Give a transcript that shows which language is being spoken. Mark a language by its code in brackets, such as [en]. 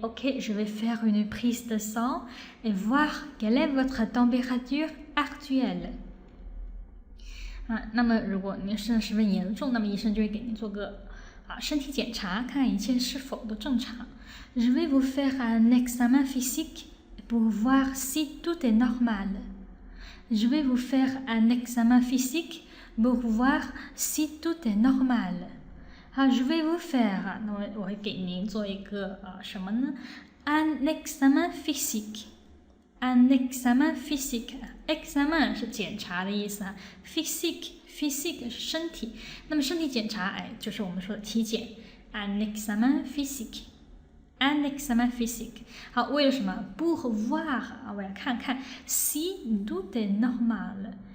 [fr] OK， je vais faire une prise de sang et voir quelle est votre température actuelle。 [zh] 那么如果您是十分严重，那么医生就会给您做个身体检查，看看一切是否都正常。 [fr] Je vais vous faire un examen physique pour voir si tout est normal. Je vais vous faire un examen physique pour voir si tout est normal. Je vais vous faire [zh] 那我会给您做一个什么呢 [fr] ？Un examen physique. Un examen physique. [zh] Examen 是检查的意思physique 是身体，那么身体检查就是我们说的体检。 [fr] Un examen physique. Un examen physique. [zh] 好，为了什么 [fr] ？Pour voir [zh] 我要看看 [fr] si tout est normal.